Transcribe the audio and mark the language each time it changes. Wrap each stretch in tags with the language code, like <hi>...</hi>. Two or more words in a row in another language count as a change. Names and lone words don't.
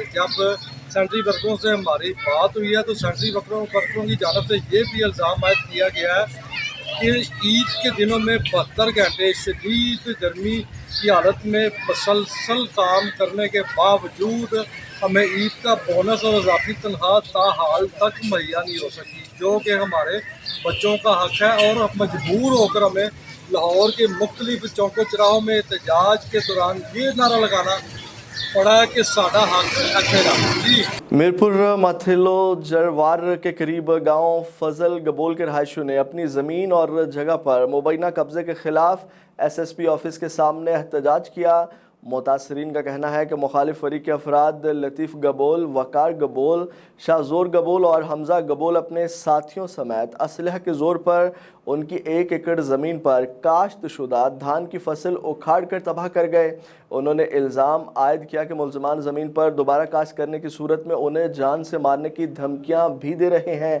<ur>جب سینٹری ورکروں سے ہماری بات ہوئی ہے تو سینٹری ورکروں کی جانب سے یہ بھی الزام عائد کیا گیا ہے کہ عید کے دنوں میں 72 گھنٹے شدید گرمی کی حالت میں مسلسل کام کرنے کے باوجود ہمیں عید کا بونس اور اضافی تنخواہ تاحال تک مہیا نہیں ہو سکی، جو کہ ہمارے بچوں کا حق ہے. اور اب مجبور ہو کر ہمیں لاہور کے مختلف چوکوں چوراہوں میں احتجاج کے دوران یہ نعرہ لگانا پڑا کہ</ur> <pa>ساڈا حق اکھیرا.</pa> <ur>जी میرپور ماتھیلو جروار کے قریب گاؤں فضل گبول کے رہائشیوں نے اپنی زمین اور جگہ پر مبینہ قبضے کے خلاف</ur> <en>SSP office</en> <ur>کے سامنے احتجاج کیا. متاثرین کا کہنا ہے کہ مخالف فریق کے افراد لطیف گبول، وقار گبول، شاہزور گبول اور حمزہ گبول اپنے ساتھیوں سمیت اسلحہ کے زور پر ان کی 1 ایکڑ زمین پر کاشتشدہ دھان کی فصل اکھاڑ کر تباہ کر گئے. انہوں نے الزام عائد کیا کہ ملزمان زمین پر دوبارہ کاشت کرنے کی صورت میں انہیں جان سے مارنے کی دھمکیاں بھی دے رہے ہیں.</ur>